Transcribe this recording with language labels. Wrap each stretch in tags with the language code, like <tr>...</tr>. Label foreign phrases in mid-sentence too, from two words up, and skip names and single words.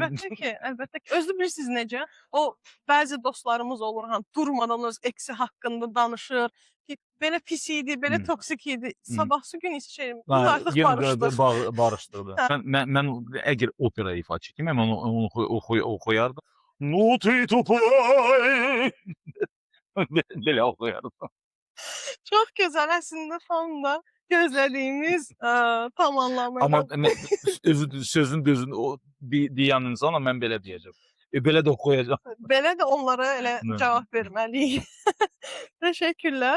<az>əlbəttə ki, özü bilirsiniz necə? O bəzi dostlarımız olur, hani durmadan öz eksi haqqında danışır ki, belə pis idi, belə toksik idi. Sabahsı gün isə şey, biz artıq Yenə barışdıq. də barışdırdı. Hə. Mən əgər opera ifaçı kimi mən onu oxuyardım.</az> <ru>No ты тупой.</ru> <az>Belə oxuyardım. Çox gözəl, əslində tam da gözlədiyimiz tam anlamıyla. Amma sözün düzünü o deyən insana mən belə deyəcəm. Belə də oxuyacam. Belə də onlara elə Nə? cavab verməliyik. Təşəkkürlər.</az>